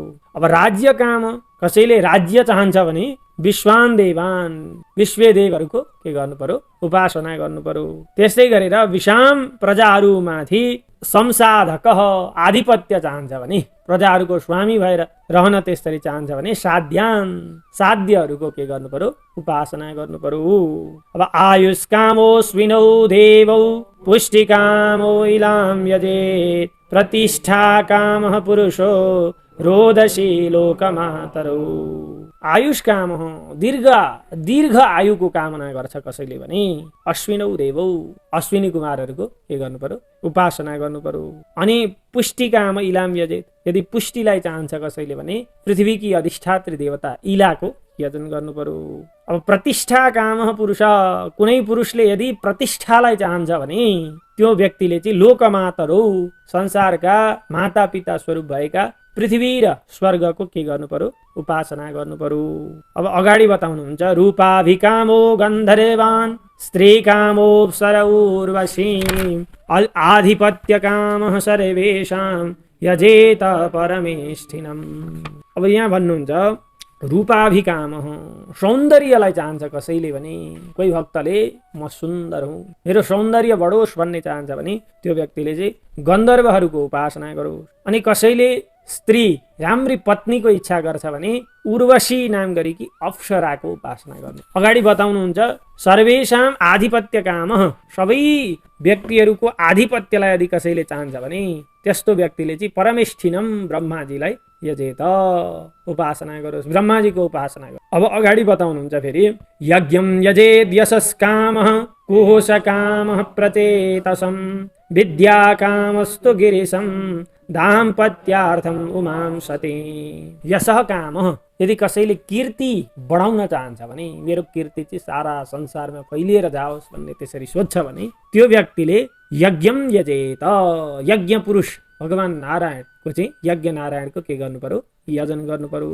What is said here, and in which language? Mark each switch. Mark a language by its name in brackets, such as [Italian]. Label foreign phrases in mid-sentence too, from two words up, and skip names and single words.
[Nepali] अब राज्य काम, कसैले राज्य चाहन्छ भने [Sanskrit] विश्वान देवान, [Nepali] विश्व देवहरूको के गर्नु पर्यो, उपासना गर्नु पर्यो। त्यस्तै गरेर विषाम प्रजाहरूमाथि संसाधक आधिपत्य चाहन्छ भने, प्रजाहरूको स्वामी भएर रहन त्यसरी चाहन्छ भने साध्यान, साध्यहरूको के गर्नु पर्यो, उपासना गर्नु पर्यो। [Sanskrit] अब आयुष कामोस्विनौ देवौ पुष्टिकामो इलाम यजेत प्रतिष्ठा कामः पुरुषो रोदसी लोकमातरौ। [Nepali] आयुष काम हो, दीर्घ आयुको कामना गर्छ कसैले भने [Sanskrit] अश्विनौ देवौ, [Nepali] अश्विनी कुमारहरूको के गर्नु पर्यो, उपासना गर्नु पर्यो। अनि पुष्टि काम [Sanskrit] इलाम यजेत, [Nepali] यदि पुष्टिलाई चाहन्छ कसैले भने पृथ्वीकी अधिष्ठात्री देवता इलाको यजन गर्नु पर्यो। अब प्रतिष्ठा काम पुरुष, कुनै पुरुषले यदि प्रतिष्ठालाई चाहन्छ भने त्यो व्यक्तिले चाहिँ लोकमातरौ, संसारका माता पिता स्वरूप भएका पृथ्वी र स्वर्गको के गर्नु पर्यो, उपासना गर्नु पर्यो। [Sanskrit] अब अगाडि बताउनुहुन्छ रूपाभिकामो गन्धर्वान् स्त्री कामो सरौर्वशी आधिपत्य काम सर्वेषां यजेत परमेष्ठिनम्। [Nepali] अब यहाँ भन्नुहुन्छ रूपाभिकाम, सौन्दर्यलाई चाहन्छ कसैले भने, कोही भक्तले म सुन्दर हुँ, मेरो सौन्दर्य बढोस् भन्ने चाहन्छ भने त्यो व्यक्तिले चाहिँ गन्धर्वहरूको उपासना गरोस्। अनि कसैले स्त्री राम्री पत्नीको इच्छा गर्छ भने उर्वशी नाम गरेकी अप्सराको उपासना गर्नु। अगाडि बताउनुहुन्छ सर्वेषां आधिपत्य काम, सबै व्यक्तिहरूको आधिपत्यलाई यदि कसैले चाहन्छ भने त्यस्तो व्यक्तिले चाहिँ परमेष्ठिनम ब्रह्माजीलाई यजेत, उपासना गरोस्, ब्रह्माजीको उपासना गरोस्। [Sanskrit] अब अगाडि बताउनुहुन्छ फेरि यज्ञम यजेद यशस् कामः कुश कामः प्रचेतसं विद्या कामस्तु गिरिशं दाम्पत्यार्थम उमां सती। [Nepali] यशः काम, यदि कसैले कीर्ति बढाउन चाहन्छ भने मेरो कीर्ति चाहिँ सारा संसारमा फैलिएर जाओस् भन्ने त्यसरी सोध्छ भने त्यो व्यक्तिले [Sanskrit] यज्ञम यजेत, [Nepali] यज्ञ पुरुष भगवान नारायणको चाहिँ यज्ञ नारायणको के गर्नु पर्यो, यजन गर्नु पर्यो।